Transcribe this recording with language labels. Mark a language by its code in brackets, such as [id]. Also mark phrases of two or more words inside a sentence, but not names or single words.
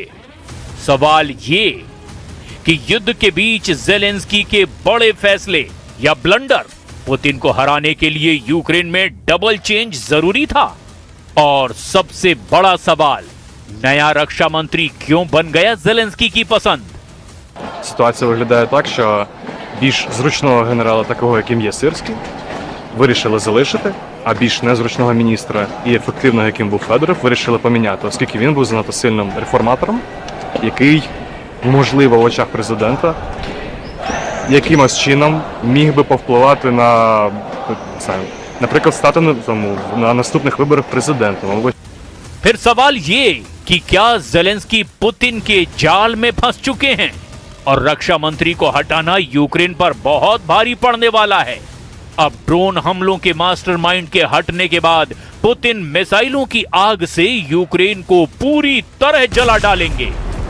[hi] सवाल ये कि युद्ध के बीच ज़ेलेंस्की के बड़े फैसले या ब्लंडर पुतिन को हराने के लिए यूक्रेन में [en] double change [hi] जरूरी था। और सबसे बड़ा सवाल, नया रक्षा मंत्री क्यों बन गया ज़ेलेंस्की की पसंद। [uk] Ситуація виглядає так, що більш зручного генерала, такого яким є Сирський, вирішили залишити, а більш незручного міністра і ефективного, яким був Федоров, вирішили поміняти, оскільки він був занадто сильним реформатором, який, можливо, в очах президента якимось чином міг би повпливати на, не знаю, наприклад, стати на наступних виборах президентом. [hi] फिर सवाल ये कि क्या ज़ेलेंस्की पुतिन के जाल में फंस चुके हैं और रक्षा मंत्री को हटाना यूक्रेन पर बहुत भारी पड़ने वाला है। अब ड्रोन हमलों के मास्टरमाइंड के हटने के बाद पुतिन मिसाइलों की आग से यूक्रेन को पूरी तरह जला डालेंगे।